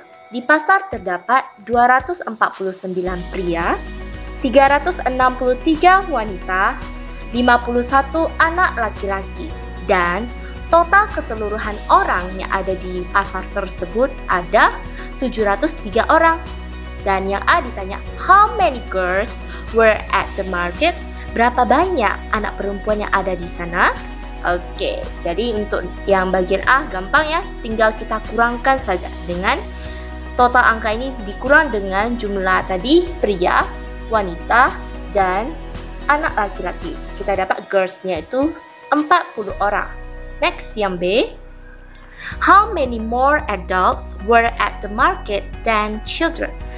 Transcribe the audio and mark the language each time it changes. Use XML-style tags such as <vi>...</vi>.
<id>Di pasar terdapat 249 pria, 363 wanita, 51 anak laki-laki, dan total keseluruhan orang yang ada di pasar tersebut ada 703 orang. Dan yang A ditanya,</id> <en>how many girls were at the market?</en> <id>Berapa banyak anak perempuan yang ada di sana? Oke, jadi untuk yang bagian A gampang ya, tinggal kita kurangkan saja dengan total angka ini dikurang dengan jumlah tadi pria, wanita, dan anak laki-laki. Kita dapat girls-nya itu 40 orang. Next, yang B.</id> <en>How many more adults were at the market than children?</en>